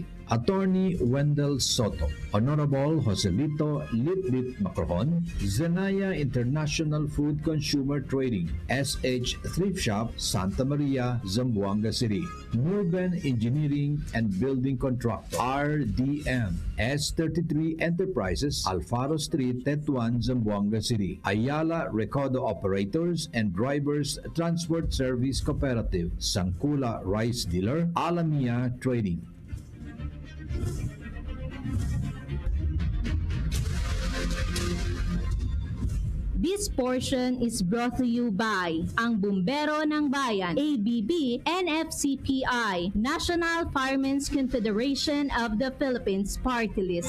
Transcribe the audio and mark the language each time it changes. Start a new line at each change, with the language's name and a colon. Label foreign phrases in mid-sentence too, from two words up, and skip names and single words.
English: Attorney Wendell Soto, Honorable Joselito Litlit Macrohon, Zenaya International Food Consumer Trading, SH Thrift Shop, Santa Maria, Zamboanga City, Nurben Engineering and Building Contractor, RDM, S33 Enterprises, Alfaro Street, Tetuan, Zamboanga City, Ayala Recodo Operators and Drivers Transport Service Cooperative, Sangkula Rice Dealer, Alamia Trading. This portion is brought to you by ang Bumbero ng Bayan, ABB, NFCPI, National Firemen's Confederation of the Philippines Party List.